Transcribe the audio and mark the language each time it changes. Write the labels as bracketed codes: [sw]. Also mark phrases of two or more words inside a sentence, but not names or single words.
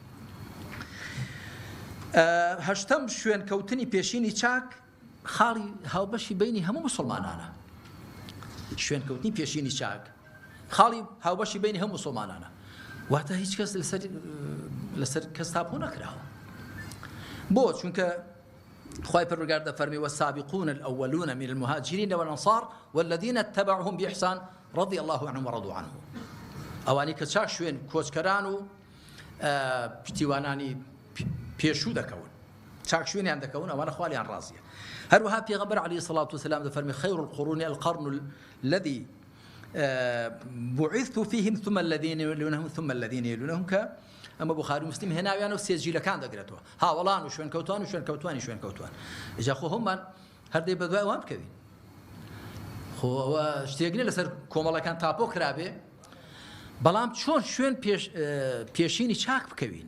[ckb] هەشتەم شوێن کەوتنی پێشینی چاک خاڵی هاوبەشی بینی هەموو مسلمانانە. شوێن کەوتنی پێشینی چاک خاڵی هاوبەشی بینی هەموو مسلمانانە واتە هیچ کەس لەسەر کەس تاپۆ نەکراوە بۆ چونکە خواهي پروردگار دەفەرمی [ar] والسابقون الأولون من المهاجرين والأنصار والذين اتبعوهم بإحسان رضي الله عنهم ورضوا عنه [ckb] ئەوانی کە چاک شوێن کۆچکەران و پشتیوانانی پێشوو دەکەون چاک شوێنیان دەکەون ئەوانە خوالیان ڕازیە. هەروەها پێغەمبەر عەلەیهی [ar] الصلاة والسلام [ckb] دەفەرمی [ar] خير القرون القرن الذي بعثت فيهم ثم الذين يلونهم ثم الذين يلونهم [ckb] کە ئەمە بوخاری و مسلم هێناویان و سێجیلەکان دەگرێتەوە هاوڵان و شوێن کەوتوان و شوێن کەوتوانی شوێن کەوتوان ئێجا خۆ هەممان هەردەی بە دوای ئەوان بکەوین خۆ ئەوە شتێک نیە لەسەر کۆمەڵەکان تاپۆ کرابێ بەڵام چۆن شوێن پێشینی چاک بکەوین.